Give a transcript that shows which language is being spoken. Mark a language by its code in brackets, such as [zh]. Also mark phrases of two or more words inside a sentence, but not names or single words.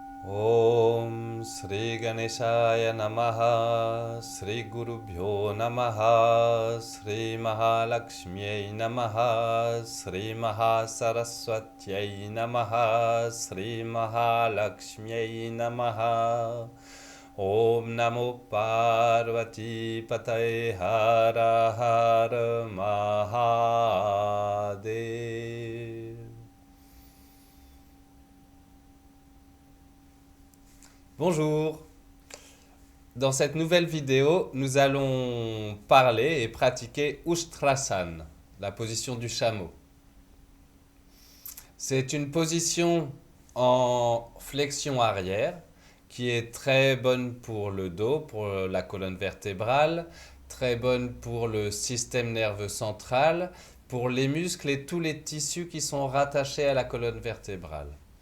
[sa] ॐ श्री गणेशाय नमः श्री गुरुभ्यो नमः श्री महालक्ष्म्यै नमः श्री महासरस्वत्यै नमः श्री महालक्ष्म्यै नमः ॐ नमो पार्वती पतये हर हर महादेव. [fr] Bonjour. Dans cette nouvelle vidéo, nous allons parler et pratiquer Ustrasana, la position du chameau. C'est une position en flexion arrière qui est très bonne pour le dos, pour la colonne vertébrale, très bonne pour le système nerveux central, pour les muscles et tous les tissus qui sont rattachés à la colonne vertébrale.